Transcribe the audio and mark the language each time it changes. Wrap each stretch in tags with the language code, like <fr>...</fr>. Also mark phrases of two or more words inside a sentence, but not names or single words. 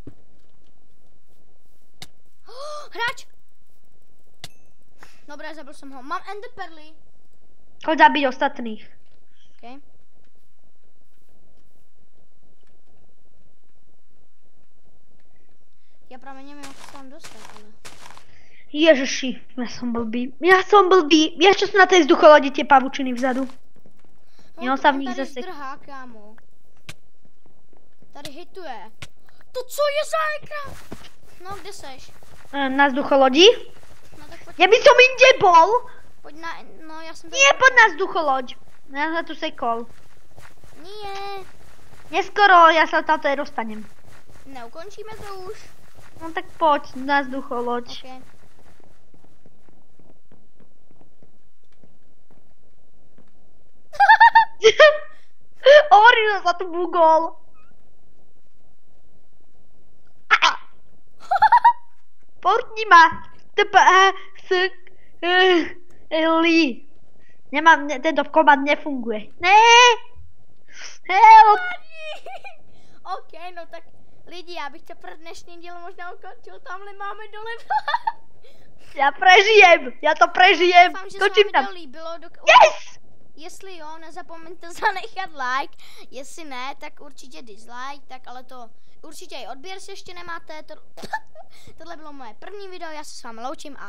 <cs>Hráč! Dobré, zabil jsem ho. Mám ender perly.</cs> <sk>Choď zabiť ostatných. Okay.</sk> <cs>Já právě nevím, jak se tam dostat, ale... Ježiši,</cs> <sk>ja som blbý. Vieš, čo sú na tej vzducholodi tie pavučiny vzadu? No, sa v nich</sk> <cs>tady zase... zdrhá, kámo. Tady hituje. To co je za ekran? No, kde seš? Na vzducholodi? No tak pojď.</cs> <sk>Ja by som inde bol.</sk> <cs>Pojď na... No, já jsem...</cs> <sk>Nie, poď na vzducholoď. Ja sa tu sekol. Nie. Neskoro, ja sa tam tady dostanem. Neukončíme to už. No tak poď na vzducholoď. Okay. Hovorím, že sa tu bugol. Portni ma. Li. Nemám, tento komand nefunguje.</sk> <cs>Ne. Help. OK, no tak lidi, já bych to pro dnešní díl možná ukončil. Tamhle máme dole.</cs> <sk>Ja prežijem. Ja to prežijem.</sk> <cs>Doufám, že Skočím se tam. vám to líbilo. Yes! Jestli jo, nezapomeňte zanechat like. Jestli ne, tak určitě dislike. Tak ale to určitě i odběr si ještě nemáte. Tohle bylo moje první video, já se s vámi loučím a</cs>